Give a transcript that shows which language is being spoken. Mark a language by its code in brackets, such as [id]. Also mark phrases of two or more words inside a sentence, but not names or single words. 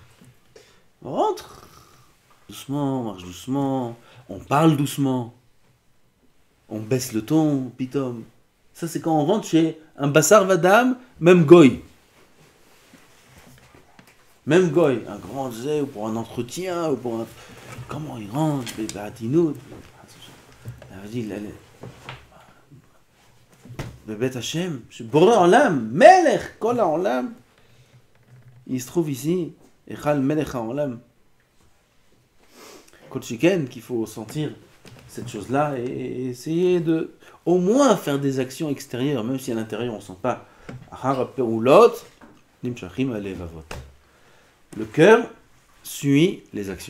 [fr] On rentre doucement, on marche doucement, on parle doucement, on baisse le ton, pitom. Ça, c'est quand on rentre chez un [he] בשר ודם, [fr] même goy. Même goy, un grand zé, ou pour un entretien, ou pour un. Comment il rentre, les batinout. [he] בבית השם, שבורא עולם, מלך כל העולם, [fr] il se trouve ici, [he] היכל מלך העולם. כל שכן, [fr] qu'il faut sentir cette chose-là et essayer de, au moins, faire des actions extérieures, même si à l'intérieur on ne sent pas. Le cœur suit les actions.